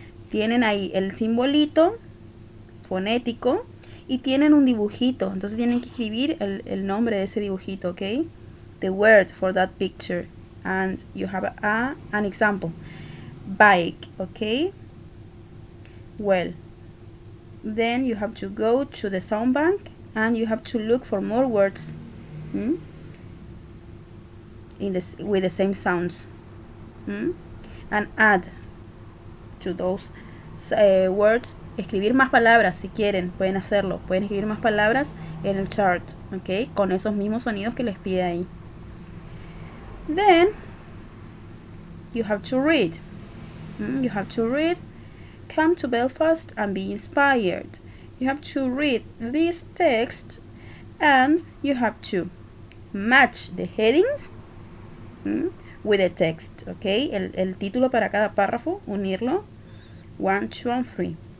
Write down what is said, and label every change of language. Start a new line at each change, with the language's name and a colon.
Spanish: Tienen ahí el simbolito fonético y tienen un dibujito, entonces tienen que escribir el nombre de ese dibujito, ¿ok?
English: The word for that picture, and you have an example. Bike, okay? Well, then you have to go to the sound bank and you have to look for more words with the same sounds and add to those words.
Spanish: Escribir más palabras si quieren, pueden hacerlo, pueden escribir más palabras en el chart, ok, con esos mismos sonidos que les pide ahí.
English: Then you have to read. You have to read Come to Belfast and be inspired. You have to read this text and you have to match the headings with the text, ok,
Spanish: el título para cada párrafo, unirlo
English: 1, 2 and 3.